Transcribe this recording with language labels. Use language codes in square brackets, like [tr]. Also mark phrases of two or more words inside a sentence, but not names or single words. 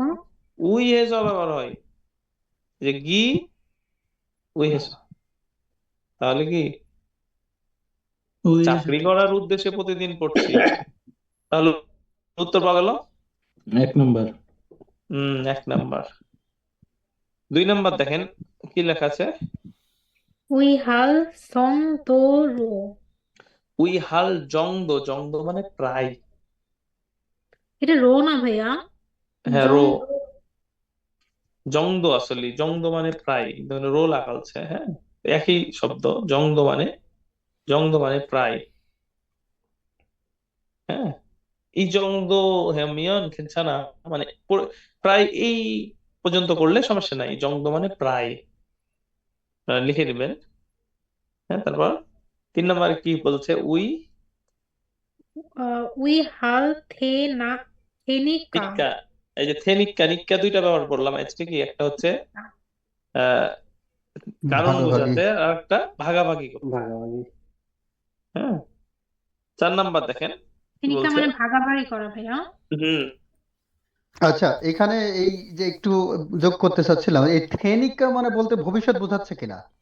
[bn] উই হেজ ব্যবহার হয়, যে গি উই হেজ। তাহলে কি ওই চাকরি করার উদ্দেশ্যে প্রতিদিন পড়ছি। তাহলে উত্তর পাওয়া গেল। 1 নম্বর। এক নাম্বার। 2 নাম্বার দেখেন কি লেখা আছে। [ko] 의할 정도로 [bn] উই হাল জংদো, জংদো মানে প্রায়। এটা রো না ভাইয়া? হ্যাঁ, রো। জং জংদো আসলে জংদো মানে প্রায়, ধরুন রো লাগালছে। হ্যাঁ, একই শব্দ। জংদো মানে, জংদো মানে প্রায়। হ্যাঁ, ই জংদো হেমিয়ন খেলছানা মানে প্রায় এই পর্যন্ত করলে সমস্যা নাই। জংদো মানে প্রায়, লিখে দিবেন। হ্যাঁ, তারপর 3 নাম্বার কি বলছে? উই [ko] 의할 테니까 [bn] নিক্কা। এই যে নিক্কা, নিক্কা দুইটা ব্যবহার করলাম আজকে। কি একটা হচ্ছে আহ কারণ ভাগাভাগি। বোঝাতে, আর একটা ভাগাভাগি করতে। ভাগাভাগি। হ্যাঁ, 4 নাম্বার দেখেন কি [ko] 테니까 [bn] বলছে। মানে ভাগাভাগি করা ভাইয়া। হুম, আচ্ছা, এখানে এই যে একটু যোগ করতে চাচ্ছিলাম, এই থেনিকা মানে বলতে ভবিষ্যৎ বোঝাচ্ছে কিনা?